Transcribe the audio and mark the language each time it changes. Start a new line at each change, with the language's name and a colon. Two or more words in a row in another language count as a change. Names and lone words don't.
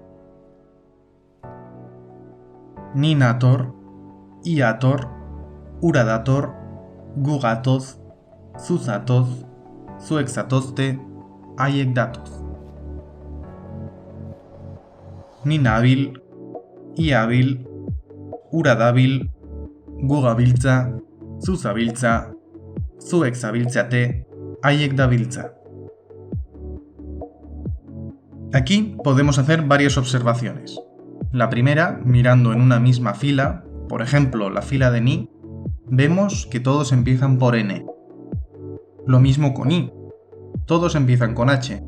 Basque: Ni nator, iator, ura dator, gu gatoz, zu zatoz, zuek zatozte, haiek datoz. Ni nabil, iabil, ura dabil, gu gabiltza, zu zabiltza, zuek zabiltzate, haiek dabiltza.
Spanish: Aquí podemos hacer varias observaciones. La primera, mirando en una misma fila, por ejemplo la fila de ni, vemos que todos empiezan por n. Lo mismo con i, todos empiezan con h.